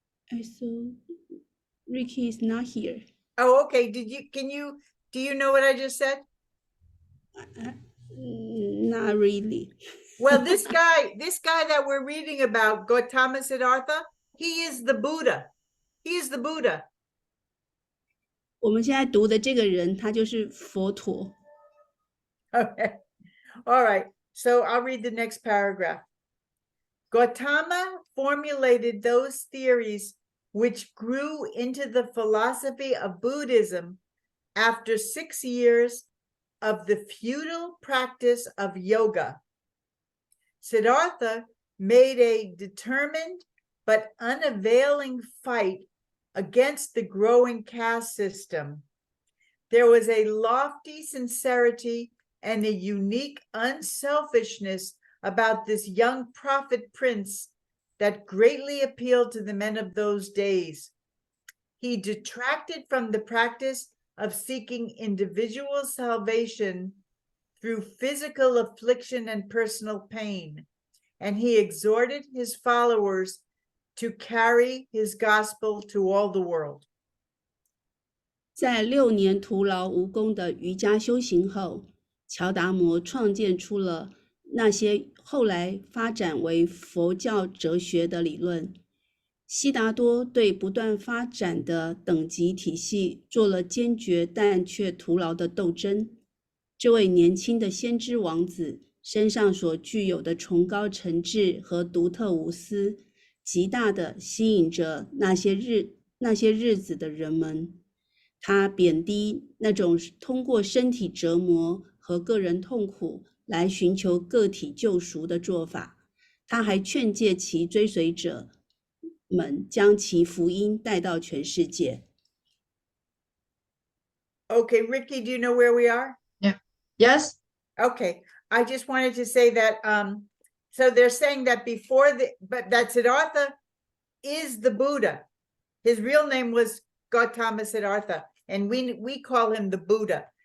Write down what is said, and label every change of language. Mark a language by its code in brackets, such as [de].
[en] So Ricky is not here. Oh, okay. Do you know what I just said? Not really. Well, this guy that we're reading about, Gautama Siddhartha, he is the Buddha. He is the Buddha. [zh] 我们现在读的这个人，他就是佛陀。 [en] Okay. All right. So I'll read the next paragraph. Gautama formulated those theories which grew into the philosophy of Buddhism after 6 years of the futile practice of yoga. Siddhartha made a determined but unavailing fight against the growing caste system. There was a lofty sincerity and a unique unselfishness about this young prophet prince that greatly appealed to the men of those days. He detracted from the practice of seeking individual salvation through physical affliction and personal pain, and he exhorted his followers to carry his gospel to all the world. [zh] 在6年徒劳无功的瑜伽修行后，乔达摩创建出了那些后来发展为佛教哲学的理论。悉达多对不断发展的等级体系做了坚决但却徒劳的斗争。这位年轻的先知王子身上所具有的崇高诚挚和独特无私，极大地吸引着那些日子的人们。他贬低那种通过身体折磨和个人痛苦来寻求个体救赎的做法。他还劝诫其追随者们将其福音带到全世界。 [en] Okay, Ricky, do you know where we are? Yes. Okay, I just wanted to say that, so they're saying that but that Siddhartha is the Buddha. His real name was Gautama Siddhartha, and we call him the Buddha.